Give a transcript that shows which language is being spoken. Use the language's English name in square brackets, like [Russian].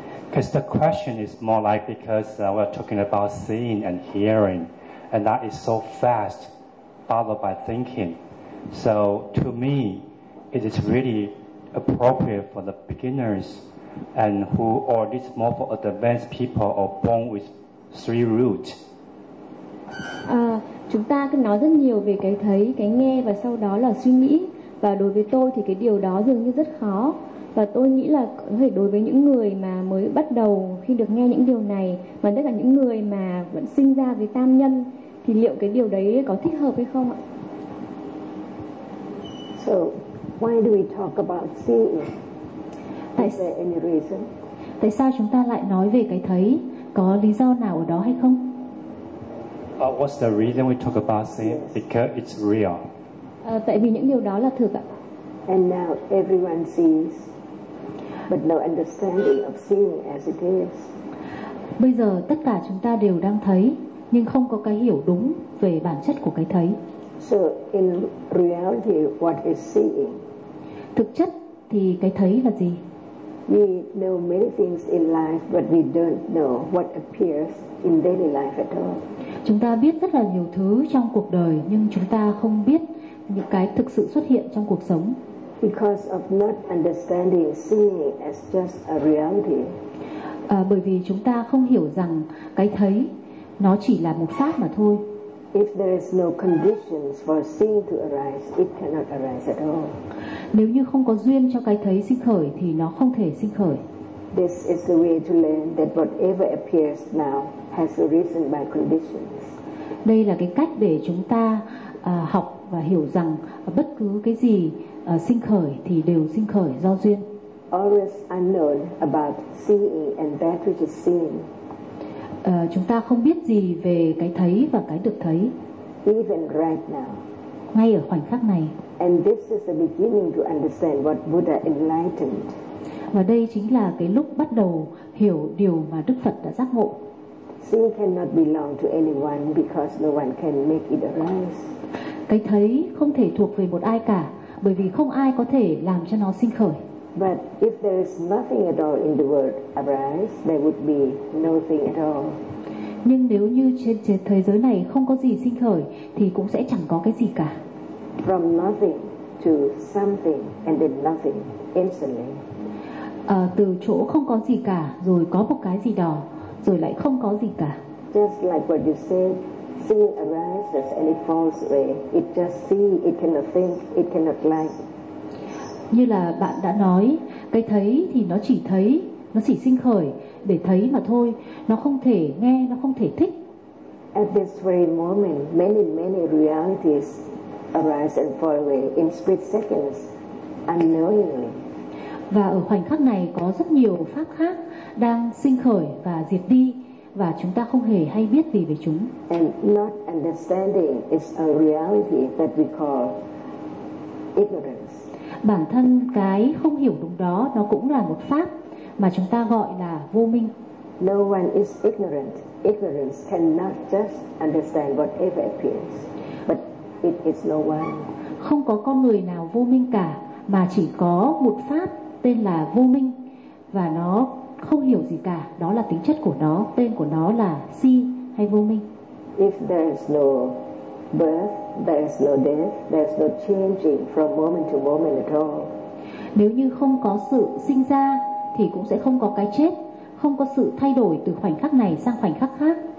[English] Because the question is more like, because we're talking about seeing and hearing, and that is so fast, followed by thinking. So to me, it is really appropriate for the beginners, and who, or at least more for advanced people, or born with three roots. [Vietnamese] Chúng ta cứ nói rất nhiều về cái thấy, cái nghe, và sau đó là suy nghĩ. Và đối với tôi thì cái điều đó dường như rất khó. Và tôi nghĩ là có thể đối với những người mà mới bắt đầu khi được nghe những điều này, mà tất cả những người mà vẫn sinh ra với tam nhân, thì liệu cái điều đấy có thích hợp hay không ạ? [English] So, why do we talk about seeing? Is there any reason? [Vietnamese] Tại sao chúng ta lại nói về cái thấy? Có lý do nào ở đó hay không? [English] What's the reason we talk about seeing? Because it's real. [Vietnamese] Tại vì những điều đó là thực ạ. [English] And now everyone sees, but no understanding of seeing as it is. [Vietnamese] Bây giờ tất cả chúng ta đều đang thấy, nhưng không có cái hiểu đúng về bản chất của cái thấy. [English] So in reality, what is seeing? [Vietnamese] Thực chất thì cái thấy là gì? [English] We know many things in life, but we don't know what appears in daily life at all. [Vietnamese] Chúng ta biết rất là nhiều thứ trong cuộc đời, nhưng chúng ta không biết những cái thực sự xuất hiện trong cuộc sống. [English] Because of not understanding seeing as just a reality. [Vietnamese] Bởi vì chúng ta không hiểu rằng cái thấy nó chỉ là một pháp mà thôi. [English] If there is no conditions for seeing to arise, it cannot arise at all. [Vietnamese] Nếu như không có duyên cho cái thấy sinh khởi thì nó không thể sinh khởi. [English] This is the way to learn that whatever appears now has arisen by conditions. [Vietnamese] Đây là cái cách để chúng ta học và hiểu rằng bất cứ cái gì sinh khởi thì đều sinh khởi do duyên. [English] Always unknown about seeing and that which is seen. [Vietnamese] Chúng ta không biết gì về cái thấy và cái được thấy. [English] Even right now. [Vietnamese] Ngay ở khoảnh khắc này. [English] And this is the beginning to understand what Buddha enlightened. [Vietnamese] Và đây chính là cái lúc bắt đầu hiểu điều mà Đức Phật đã giác ngộ. [English] Seeing cannot belong to anyone because no one can make it arise. [Vietnamese] Cái thấy không thể thuộc về một ai cả, bởi vì không ai có thể làm cho nó sinh khởi. [English] But if there is nothing at all in the world arise, there would be nothing at all. [Vietnamese] Nhưng nếu như trên thế giới này không có gì sinh khởi, thì cũng sẽ chẳng có cái gì cả. [English] From nothing to something and then nothing instantly. [Vietnamese] Từ chỗ không có gì cả, rồi có một cái gì đó, rồi lại không có gì cả. [English] Just like what you said, see arises and it falls away. It just see, it cannot think, it cannot like. [Vietnamese] Như là bạn đã nói, cái thấy thì nó chỉ thấy, nó chỉ sinh khởi để thấy mà thôi, nó không thể nghe, nó không thể thích. [English] At this very moment, many many realities arise and fall away in split seconds, unknowingly. [Vietnamese] Và ở khoảnh khắc này có rất nhiều pháp khác đang sinh khởi và diệt đi và chúng ta không hề hay biết gì về chúng. [English] And not understanding is a reality that we call ignorance. [Vietnamese] Bản thân cái không hiểu đúng đó nó cũng là một pháp mà chúng ta gọi là vô minh. [English] No one is ignorant. Ignorance cannot just understand whatever appears, but it is no one. [Vietnamese] Không có con người nào vô minh cả, mà chỉ có một pháp tên là vô minh và nó không hiểu gì cả. Đó là tính chất của nó, tên của nó là si hay vô minh. [English] If there is no birth, there is no death, there is no changing from moment to moment at all. [Vietnamese] Nếu như không có sự sinh ra thì cũng sẽ không có cái chết, không có sự thay đổi từ khoảnh khắc này sang khoảnh khắc khác.